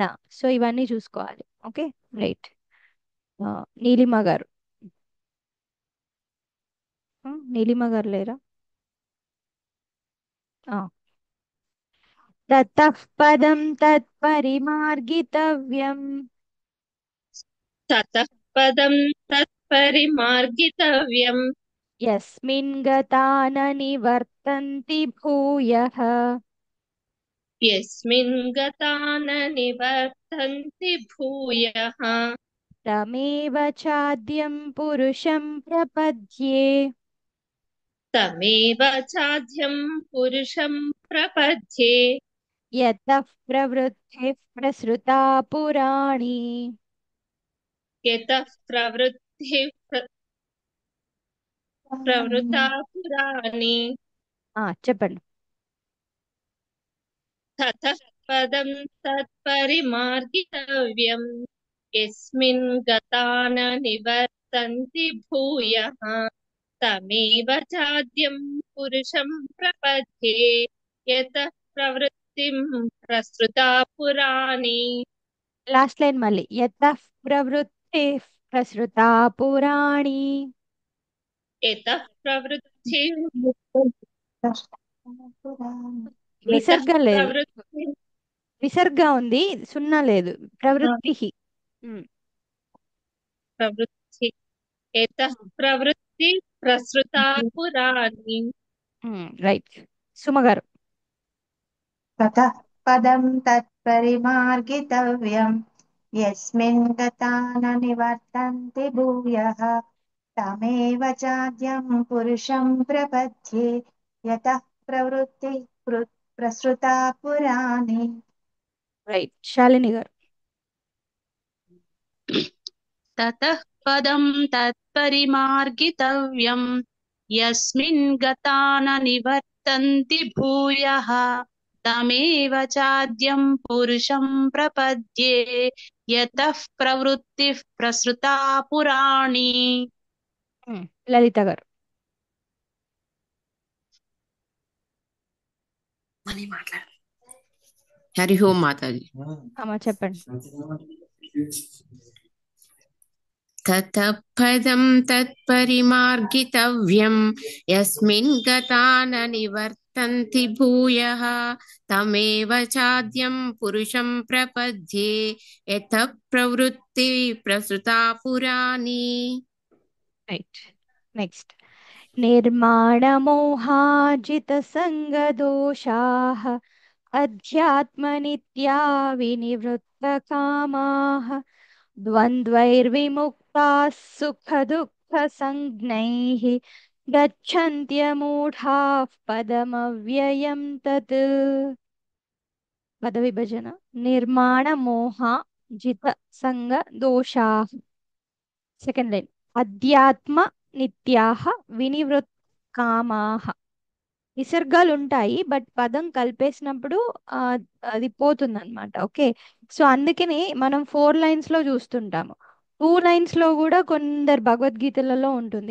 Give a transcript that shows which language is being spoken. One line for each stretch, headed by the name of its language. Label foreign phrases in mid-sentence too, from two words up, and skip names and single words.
Telugu: సో ఇవన్నీ చూసుకోవాలి.
English: okay right.
Telugu: నీలిమ గారు. నీలిమ గారు లేరా?
Sanskrit: తతః పదం తత్పరిమార్గితవ్యం ततः पदं तत्परिमार्गितव्यम् యస్మిన్ గతా న నివర్తంతి భూయః यस्मिन् गता न निवर्तन्ति भूयः తమేవ చాద్యం పురుషం ప్రపద్యే तमेव चाद्यं पुरुषं प्रपद्ये యతః ప్రవృత్తిః ప్రసృతా పురాణి. यतः प्रवृत्ता पुराणी
Telugu: చెప్పండి.
Sanskrit: ततः पदं तत्परिमार्गितव्यम् यस्मिन् गता न निवर्तन्ति भूयः तमेव चाद्यं पुरुषं प्रपद्ये यतः प्रवृत्तिं प्रसृता पुराणी.
English: last line
Sanskrit: మళ్ళీ యతః ప్రవృత్తిః ప్రసృతా పురాణి. यतः प्रवृत्ति
Telugu: విసర్గ లేదు,
Sanskrit: प्रवृत्ति
Telugu: విసర్గ ఉంది, సున్నా లేదు. ప్రవృత్తి.
Sanskrit: प्रवृत्ति एतः प्रवृत्ति प्रसृता पुराणी.
Telugu: రైట్. సుమ గారు.
Sanskrit: ततः पदं तत्परिमार्गितव्यं यस्मिन् गता न निवर्तन्ति भूयः तमेव चाद्यं पुरुषं प्रपद्ये यतः प्रवृत्ति प्रसृता पुराणी.
Telugu: రైట్. శాలిని గారు.
Sanskrit: ततः पदं तत्परिमार्गितव्यं यस्मिन् गता न निवर्तन्ति भूयः तमेव चाद्यं पुरुषं प्रपद्ये यतः प्रवृत्तिः प्रसृता पुराणी.
Telugu: లలిత గారు. హరి ఓం మాతాజీ. అమ్మ చెప్పండి.
Sanskrit: తతః పదం తత్పరిమార్గితవ్యం యస్మిన్ గతా న నివర్తంతి तन्ति भूयः तमेव चाद्यं पुरुषं प्रपद्ये यतः प्रवृत्ति प्रसृता पुराणी
Telugu: రైట్.
Sanskrit: నెక్స్ట్ निर्माणमोहाजितसङ्गदोषाः अध्यात्मनित्या विनिवृत्तकामाः द्वन्द्वैर्विमुक्ताः सुखदुःखसञ्ज्ञैः गच्छन्त्यमूढाः पदमव्ययं तत्. पदविभजन निर्माणमोह जित संग दोषाः.
English: second line
Sanskrit: అధ్యాత్మ నిత్యాహ వినివృత్ కామాహ.
Telugu: విసర్గాలు ఉంటాయి బట్ పదం కలిపేసినప్పుడు ఆ, అది పోతుంది అనమాట. ఓకే, సో అందుకని మనం 4 లైన్స్ లో చూస్తుంటాము. 2 లైన్స్ లో కూడా కొందరు భగవద్గీతలలో ఉంటుంది.